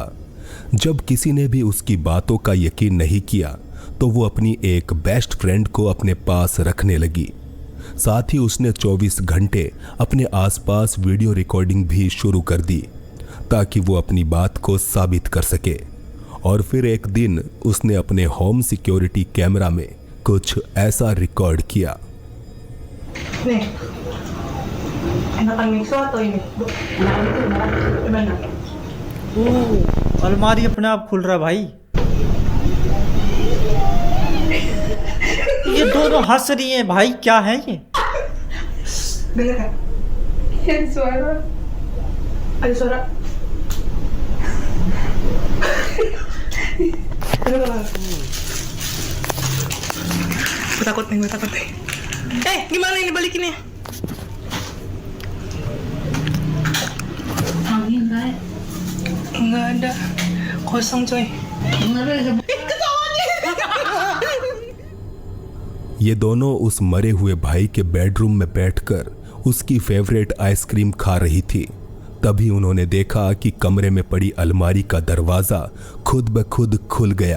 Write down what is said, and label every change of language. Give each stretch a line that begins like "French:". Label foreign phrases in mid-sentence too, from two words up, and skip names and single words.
Hindi: जब किसी ने भी उसकी बातों का यकीन नहीं किया तो वो अपनी एक
English: best friend
Hindi: को अपने पास रखने लगी। साथ ही उसने 24 घंटे अपने आसपास वीडियो रिकॉर्डिंग भी शुरू कर दी ताकि वो अपनी बात को साबित कर सके। और फिर एक दिन उसने अपने
English: home security camera
Hindi: में कुछ ऐसा रिकॉर्ड किया।
Indonesian: Nih, enakan mixo atau ini? Gimana?
Hindi: अलमारी अपने आप खुल रहा भाई। ये दोनों हंस रही हैं भाई, क्या है ये?
Indonesian: Dengar kan? Ada suara. Ada suara. Gue takut nih. Gimana ini balikinnya? Enggak ada. Kosong coy.
Hindi: ये दोनों उस मरे हुए भाई के बेडरूम में बैठकर उसकी
English: favorite ice cream
Hindi: खा रही थी। तभी उन्होंने देखा कि कमरे में पड़ी अलमारी का दरवाजा खुद ब खुद खुल गया।